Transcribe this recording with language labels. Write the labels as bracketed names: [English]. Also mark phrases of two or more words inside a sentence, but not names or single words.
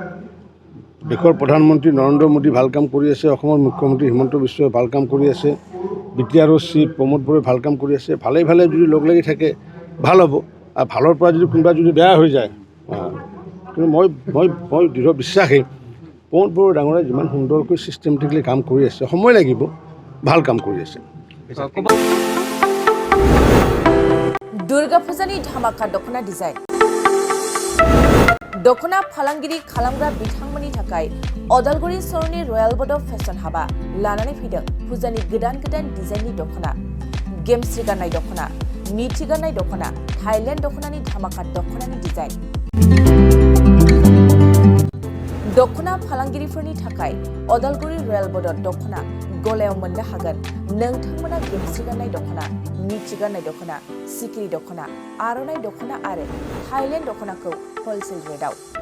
[Assamese] দেশৰ প্ৰধানমন্ত্ৰী নৰেন্দ্ৰ মোদী ভাল কাম কৰি আছে অসমৰ মুখ্যমন্ত্ৰী হিমন্ত বিশ্বই ভাল কাম কৰি আছে BTRৰ চিফ প্ৰমোদ বড়োই ভাল কাম কৰি আছে ভালে যদি লগ লাগি থাকে ভাল হ'ব আৰু ভালৰ পৰা যদি কোনোবা যদি বেয়া হৈ যায় কিন্তু মই দৃঢ় বিশ্বাসী প্ৰমোদ বড়ো ডাঙৰীয়াই যিমান সুন্দৰকৈ ছিষ্টেমেটিকলি কাম কৰি আছে সময় লাগিব ভাল কাম কৰি আছে [Bodo] दुर्गा पूजानि धामाका दखना डिजाइन दखना फालांगिरि खालामग्रा बिथांमोननि थाखाय अदालगुरि सरनि रयेल बड फेशन हाबा लानानै फैदों फुजानि गोदान डिजाइननि दखना गेमस्रि गाननाय दखना मिथि गाननाय दखना थाइलेण्ड दखनानि धामाका दखनानि डिजाइन दखना फालांगिरिफोरनि थाखाय अदालगुरि रयेल बर्डर दखना गलायाव मोननो हागोन नोंथांमोना गेमस्रि गाननाय दखना मिथि गाननाय दखना सिकिरि दखना आर'नाइ दखना आरो थाइलेण्ड दखनाखौ हलसेल रेटआव